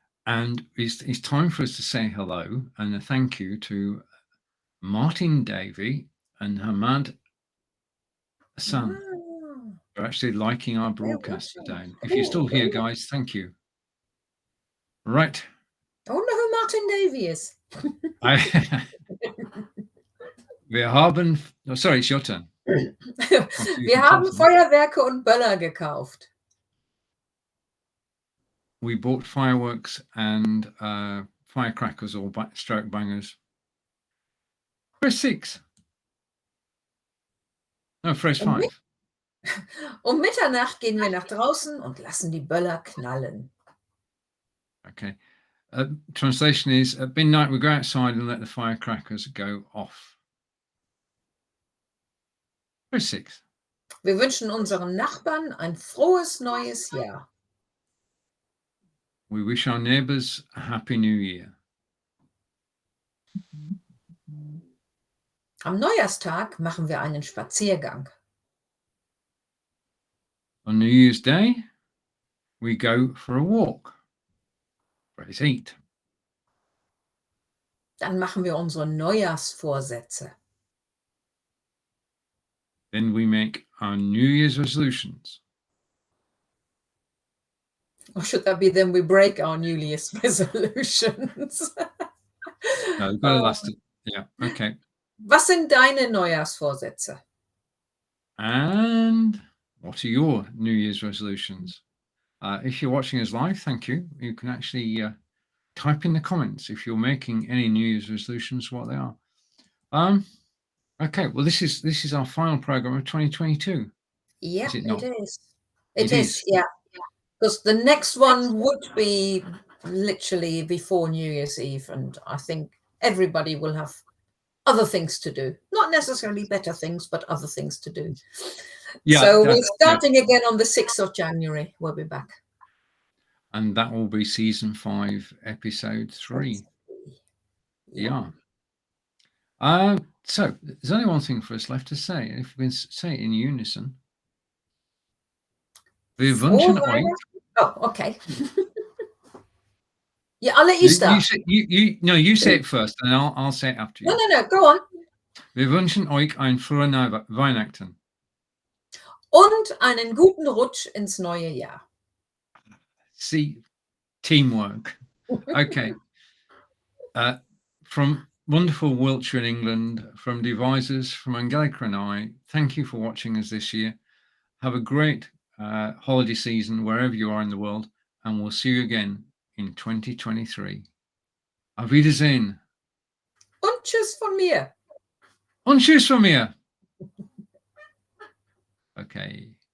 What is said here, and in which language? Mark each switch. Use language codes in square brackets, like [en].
[en] And it's time for us to say hello and a thank you to Martin Davey and Hamad Hassan for actually liking our broadcast today. If you're still here, guys, thank you. Right. I wonder who Martin Davey is. Wir haben, sorry, it's your turn. [de] Wir haben Feuerwerke und Böller gekauft. [en] We bought fireworks and firecrackers or stroke bangers. Press 6. No, press 5. [de] Um Mitternacht gehen wir nach draußen und lassen die Böller knallen. [en] Okay. Translation is, at midnight we go outside and let the firecrackers go off. Press 6. [de] Wir wünschen unseren Nachbarn ein frohes neues Jahr. [en] We wish our neighbors a happy new year. [de] Am Neujahrstag machen wir einen Spaziergang. [en] On New Year's Day, we go for a walk. Press 8. [de] Dann machen wir unsere Neujahrsvorsätze. [en] Then we make our New Year's resolutions. Or should that be then we break our New Year's resolutions? No, we've got to last it. Yeah, okay. Was sind deine Neujahrsvorsätze? And what are your New Year's resolutions? If you're watching us live, thank you. You can actually type in the comments if you're making any New Year's resolutions, what they are. Okay, well, this is our final program of 2022. Yeah, is it not? It is. It is, yeah. Because the next one would be literally before New Year's Eve, and I think everybody will have other things to do. Not necessarily better things, but other things to do. Yeah, So we're starting again on the 6th of January. We'll be back. And that will be season 5, episode 3. Yeah. So there's only one thing for us left to say. If we can say it in unison. [de] Wir wünschen euch. [en] Oh, okay. Yeah, I'll let you start. You say it first, and I'll say it after you. No, go on. [de] Wir wünschen euch ein frohes Weihnachten. Und einen guten Rutsch ins neue Jahr. [en] See, teamwork. Okay. From wonderful Wiltshire in England, from devisers, from Angelika and I, thank you for watching us this year. Have a great holiday season wherever you are in the world, and we'll see you again in 2023. [de] Auf Wiedersehen. Und tschüss von mir. Und tschüss von mir. Okay.